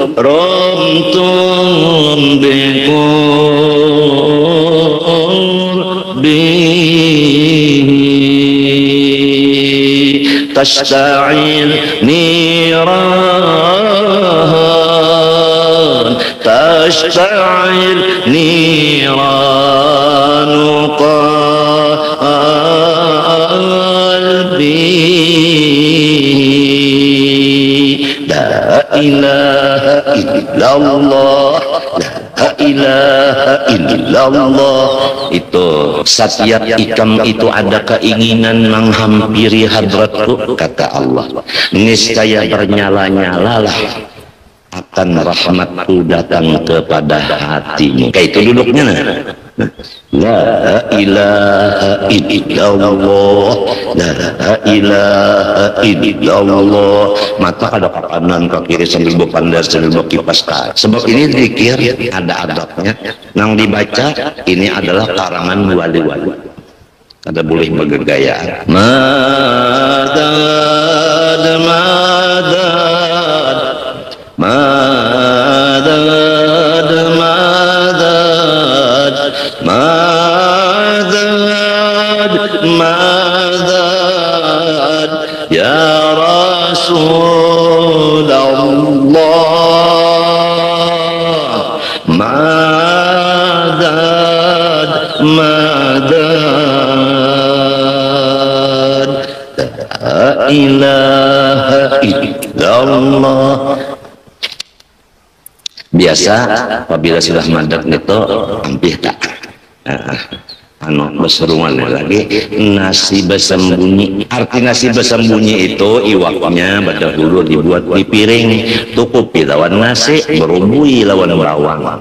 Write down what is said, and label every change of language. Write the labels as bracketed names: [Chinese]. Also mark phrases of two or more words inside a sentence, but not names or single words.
[Arabic] بقربه تشتعل نيران قلبي. لا إله إلا الله، لا إله إلا الله. [Banjar] Itu setiap ikam itu ada keinginan menghampiri hadratku, kata Allah, niscaya bernyala-nyalalah akan rahmatku datang kepada hatimu. Kayak itu duduknya nah. [Arabic] لا إله إلا الله، لا إله إلا الله. [Banjar] Mata kada ke kanan ke kiri sambil berpandar sambil berkipas. Sebab ini zikir ada adabnya. Nang dibaca ini adalah karangan wali-wali. Kada boleh bergegayaan. [Arabic] مدد مدد مدد مدد مدد مدد يا رسول الله، مدد مدد لا إله إلا الله. [Banjar] Biasa apabila sudah madad itu hampir tak berseruan lagi nasi bersembunyi. Arti nasi bersembunyi itu iwaknya pada dulu dibuat di piring, tukupi lawan nasi, berubui lawan bawang.